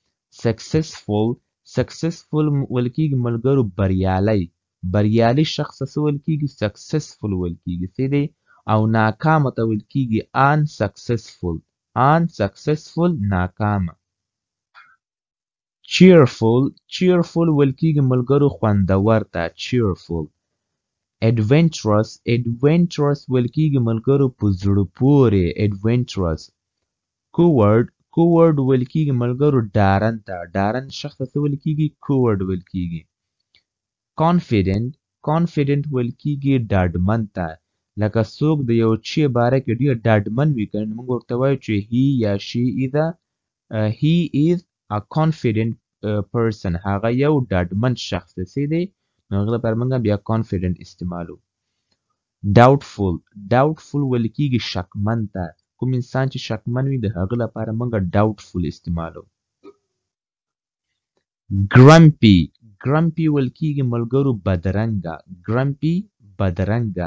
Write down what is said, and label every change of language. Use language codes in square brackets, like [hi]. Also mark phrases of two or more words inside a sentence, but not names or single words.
[ps] successful ویل کېږي ملګرو بریالی شخص څه ویل کېږي successful ویل کېږي. څه دی. او ناکامه ته ویل کېږي unsuccessful ناکامه. cheerful ویل کېږي ملګرو خوندور ته. cheerful. adventurous ویل کېږي ملګرو په زړه پورې. adventurous. coward ویل کېږي ملګرو ډارن ته. ډارن شخص ته ویل کېږي coward ویل کېږي. confident ویل کېږي ډاډمن ته. لکه څوک د یو شي باره کې ډېر ډاډمن وي که موږ ورته وایو چې he یا she [en] is a confident person. [ps] هغه یو ډاډمن شخص دی. دی نو هغه لپاره موږ بیا confident استعمالو. doubtful ویل کېږي شکمن ته. کوم انسان چې شکمن وي د هغه لپاره موږ doubtful استعمالو. grumpy ویل کېږي ملګرو بدرنګه.